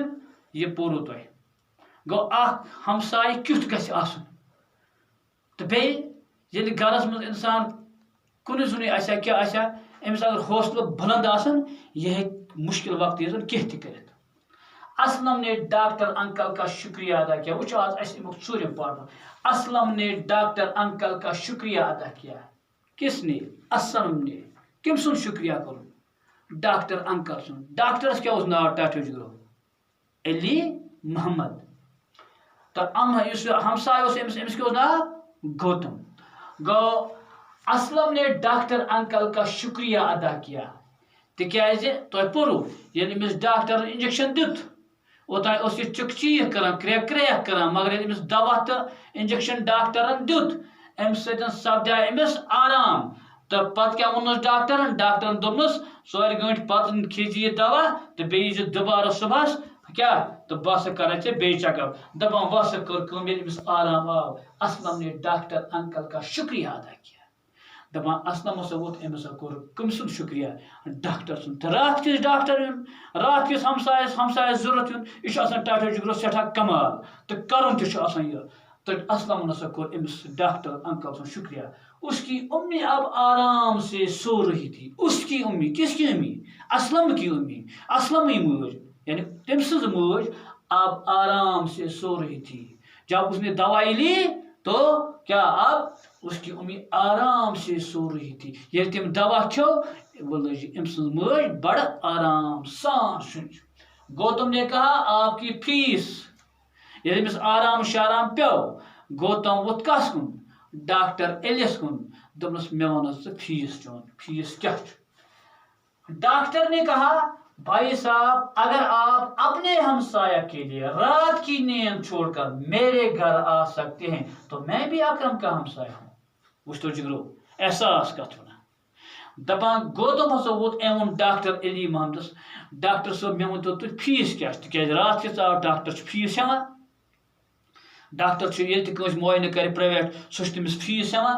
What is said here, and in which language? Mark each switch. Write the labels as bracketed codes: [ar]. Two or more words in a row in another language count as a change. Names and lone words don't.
[ks] یہِ پوٚرُو تۄہہِ۔ گوٚو اکھ ہمسایہِ کیُتھ گژھِ آسُن، تہٕ بیٚیہِ ییٚلہِ گرس منٛز انسان کُنہِ زوٚنٕے آسیا کیٛاہ آسیا، أمِس اگر حوصلہٕ بلند آسن، یہِ ہیٚکہِ مُشکل وقتہٕ یِتھ کینٛہہ تہِ کٔرِتھ۔ [ur] اسلم نے ڈاکٹر انکل کا شکریہ ادا کیا۔ [ks] وٕچھو آز اَسہِ امیُک ژوٗرِم پارٹ۔ [ur] اسلم نے ڈاکٹر انکل کا شکریہ ادا کیا۔ کس نے؟ اسلم نے۔ [ks] کم سن شکریہ کرُن؟ ڈاکٹر انکل سن۔ ڈاکٹرس کیٛاہ اوس ناو ٹاٹو جگرو؟ علی محمد۔ تہٕ یُس ہمساے اوس أمِس کیٛاہ اوس ناو؟ گوتم۔ [ur] گوٚو اسلم نے ڈاکٹر انکل کا شکریہ ادا کیا، [ks] تِکیٛازِ تۄہہِ پوٚرُو ییٚلہِ أمِس ڈاکٹرن انجیکشن دیُت، اوٚتانۍ اوس یہِ چِک چیٖک کران، کرٛیک کرٛیک کران، مگر ییٚلہِ أمِس دوا تہٕ انجیکشن ڈاکٹرن دیُت، امہِ سۭتۍ سپدیٛاے أمِس آرام۔ تہٕ پتہٕ کیٛاہ ووٚننس ڈاکٹرن؟ ڈاکٹرن دوٚپنس 4 گٲنٛٹہِ پتہٕ کھیٚیہِ زِ یہِ دوا تہٕ بیٚیہِ یی زِ دُبارٕ صبحس کیٛاہ تہٕ بہٕ ہسا کرے ژےٚ بیٚیہِ [en] check up. [ks] دپان وۄنۍ ہسا کٔر کٲم، ییٚلہِ أمِس آرام آو، اسلم نے ڈاکٹر انکل کا شکریہ ادا کیا۔ دپان اسلم ہسا ووٚتھ، أمۍ ہسا کوٚر کٔمۍ سُنٛد شکریہ؟ ڈاکٹر سُنٛد۔ تہٕ راتھ کِس ڈاکٹر یُن، راتھ کِس ہمسایس ضوٚرتھ یُن، یہِ چھُ آسان ٹاٹو جگرو سٮ۪ٹھاہ کمال، تہٕ کرُن تہِ چھُ آسان یہِ۔ تہٕ اسلمن ہسا کوٚر أمِس ڈاکٹر انکل سُنٛد شکریہ۔ [ur] اس کی امی اب آرام سے سو رہی تھی۔ اس کی امی، کس کی امی؟ اسلم کی امی، [ks] اسلمٕے مٲج، یعنی تٔمۍ سٕنٛز مٲج [ur] اب آرام سے سو رہی تھی۔ جب اس نے دوائی لی تو کیا اب اس کی امی آرام سے سو رہی تھی۔ [ks] ییٚلہِ تٔمۍ دوا کھیو، وہ لٔج أمۍ سٕنٛز مٲج بڑٕ آرام سان شُنٛج۔ [ur] گوتم نے کہا آپ کی فیس؟ [ks] ییٚلہِ أمِس آرام شارام پیو، گوتم ووٚتھ کس کُن؟ ڈاکٹر علیس کُن۔ دوٚپنس مےٚ وَن حظ ژٕ فیس چون، فیس کیٛاہ چھُ؟ [ur] ڈاکٹر نے کہا بھائی صاحب، اگر آپ اپنے ہمسایہ کے لیے رات کی نیند چھوڑ کر میرے گھر آ سکتے ہیں تو میں بھی اکرم کا ہمسایہ ہوں۔ [ks] وٕچھتو جگرو، احساس کتھ وَنان۔ دپان گوتم ہسا ووت، أمۍ ووٚن ڈاکٹر علی محمدس ڈاکٹر صٲب مےٚ ؤنۍتو تُہۍ فیس کیٛاہ چھُ؟ تِکیٛازِ راتھ کِژ آو ڈاکٹر چھُ فیس ہٮ۪وان۔ ڈاکٹر چھُ ییٚلہِ تہِ کٲنٛسہِ معاینہٕ کرِ پرٛایویٹ، سُہ چھُ تٔمِس فیس ہٮ۪وان۔